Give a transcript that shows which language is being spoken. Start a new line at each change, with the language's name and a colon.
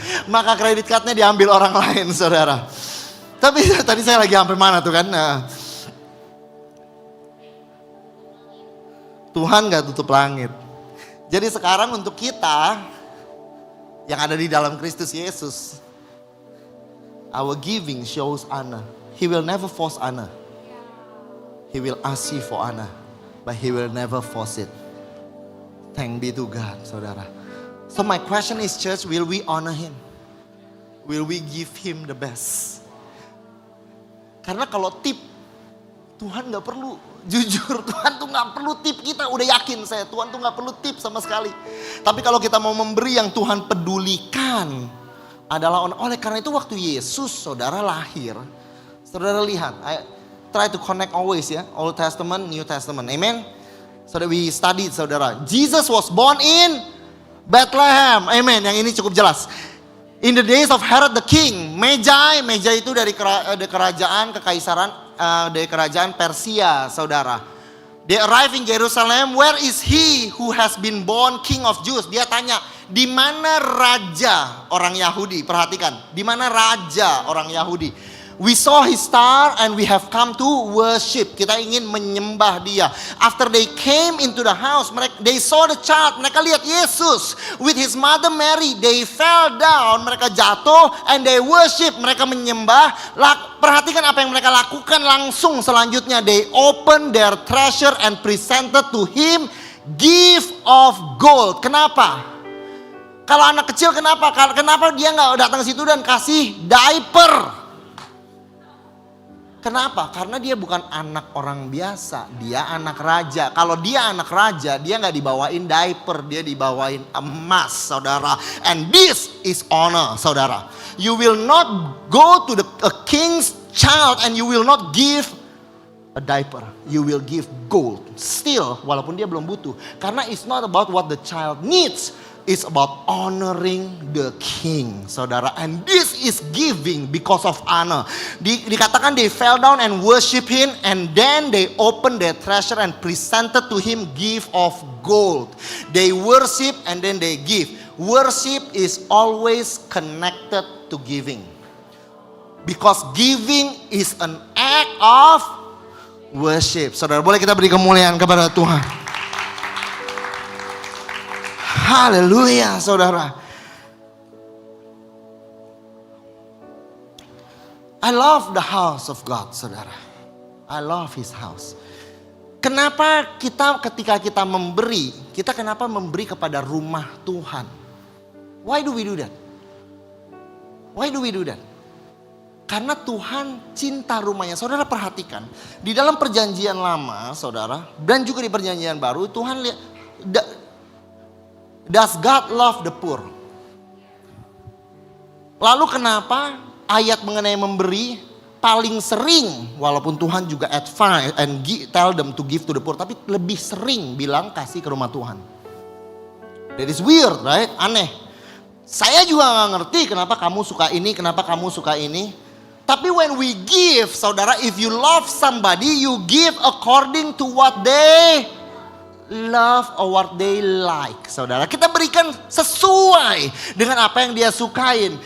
Indonesian: Maka kredit cardnya diambil orang lain, saudara. Tapi tadi saya lagi sampai mana tuh kan? Tuhan nggak tutup langit. Jadi sekarang untuk kita yang ada di dalam Kristus Yesus,
English: our giving shows honor. He will never force honor. He will ask you for honor, but he will never force it. Thank be to God, saudara. So my question is, church, will we honor him? Will we give him the best?
Indonesian: Karena kalau tip, Tuhan gak perlu. Jujur, Tuhan tuh gak perlu tip kita. Udah yakin saya, Tuhan tuh gak perlu tip sama sekali. Tapi kalau kita mau memberi yang Tuhan pedulikan adalah oleh karena itu waktu Yesus, saudara, lahir. Saudara lihat,
English: I try to connect always ya. Old Testament, New Testament. Amen. So that we studied, saudara. Jesus was born in Bethlehem.
Indonesian: Amen. Yang ini cukup jelas.
English: In the days of Herod the king,
Indonesian: Magi itu dari kerajaan kekaisaran, dari kerajaan Persia, saudara.
English: They arrive in Jerusalem. Where is he who has been born king of Jews?
Indonesian: Dia tanya, di mana raja orang Yahudi? Perhatikan, di mana raja orang Yahudi?
English: We saw his star and we have come to worship.
Indonesian: Kita ingin menyembah dia.
English: After they came into the house, they saw the child.
Indonesian: Mereka lihat Yesus
English: with his mother Mary. They fell down.
Indonesian: Mereka jatuh
English: and they worship.
Indonesian: Mereka menyembah. Perhatikan apa yang mereka lakukan langsung selanjutnya.
English: They opened their treasure and presented to him gift of gold.
Indonesian: Kenapa? Kalau anak kecil kenapa? Kenapa dia nggak datang ke situ dan kasih diaper? Kenapa? Karena dia bukan anak orang biasa, dia anak raja. Kalau dia anak raja, dia nggak dibawain diaper, dia dibawain emas, saudara.
English: And this is honor, saudara. You will not go to a king's child and you will not give a diaper. You will give gold. Still,
Indonesian: walaupun dia belum butuh. Karena
English: it's not about what the child needs. It's about honoring the king, saudara. And this is giving because of honor.
Indonesian: Dikatakan
English: they fell down and worship him. And then they opened their treasure and presented to him gift of gold. They worship and then they give. Worship is always connected to giving. Because giving is an act of worship.
Indonesian: Saudara, boleh kita beri kemuliaan kepada Tuhan. Haleluya, saudara.
English: I love the house of God, saudara. I love his house.
Indonesian: Kenapa ketika kita memberi, kita kenapa memberi kepada rumah Tuhan?
English: Why do we do that?
Indonesian: Why do we do that? Karena Tuhan cinta rumahnya. Saudara perhatikan, di dalam perjanjian lama, saudara, dan juga di perjanjian baru, Tuhan lihat,
English: does God love the poor?
Indonesian: Lalu kenapa ayat mengenai memberi paling sering, walaupun Tuhan juga
English: advise and tell them to give to the poor,
Indonesian: tapi lebih sering bilang kasih ke rumah Tuhan.
English: That is weird, right?
Indonesian: Aneh. Saya juga gak ngerti kenapa kamu suka ini, kenapa kamu suka ini. Tapi
English: when we give, saudara, if you love somebody, you give according to what they love or what they like, saudara.
Indonesian: Kita berikan sesuai dengan apa yang dia sukain.